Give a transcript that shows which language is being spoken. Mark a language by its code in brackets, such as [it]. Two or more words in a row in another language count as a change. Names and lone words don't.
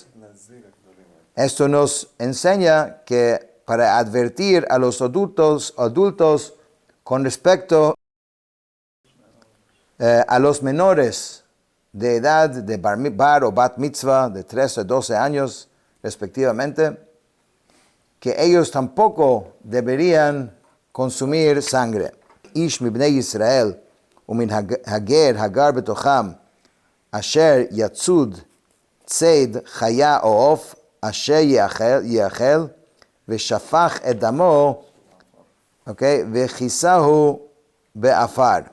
[es] Esto nos enseña que para advertir a los adultos con respecto a los menores de edad de bar o bat mitzvah de 13 a 12 años respectivamente, que ellos tampoco deberían consumir sangre. [he] איש מבני ישראל ומן הגר הגר בתוכם אשר יצוד ציד חיה או עוף אשר יאכל ושפך את דמו וכסהו בעפר.